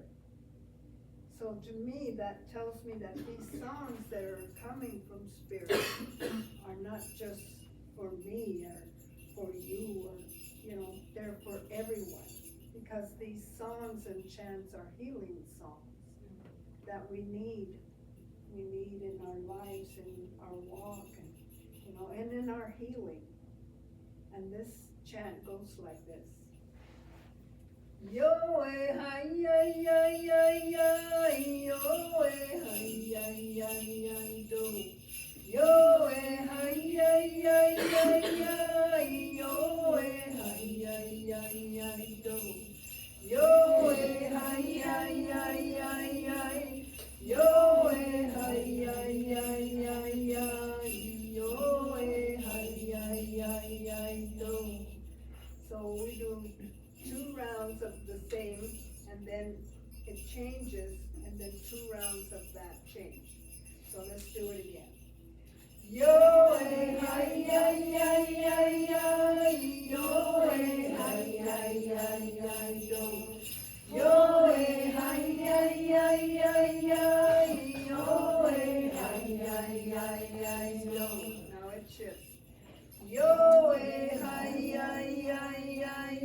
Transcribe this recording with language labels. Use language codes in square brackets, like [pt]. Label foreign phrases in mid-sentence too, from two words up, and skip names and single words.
[en] So to me, that tells me that these songs that are coming from Spirit are not just for me or for you, or, they're for everyone. Because these songs and chants are healing songs that we need in our lives, in our walk, and in our healing. And this chant goes like this. Yo eh hi ya ya ya ya, yo eh hi ya ya ya do. Yo eh hi ya ya ya ya, yo eh hi ya ya ya do. Yo eh hi ya ya ya ya, yo eh hi ya ya ya ya, yo eh hi ya ya ya do. So we do 2 rounds of the same, and then it changes, and then 2 rounds of that change. So let's do it again. Yo eh hi ya ya ya ya, yo eh hi ya ya ya do. Yo eh hi ya ya ya ya, yo eh hi ya ya ya do. Now it shifts. Yo eh hi ya ya ya.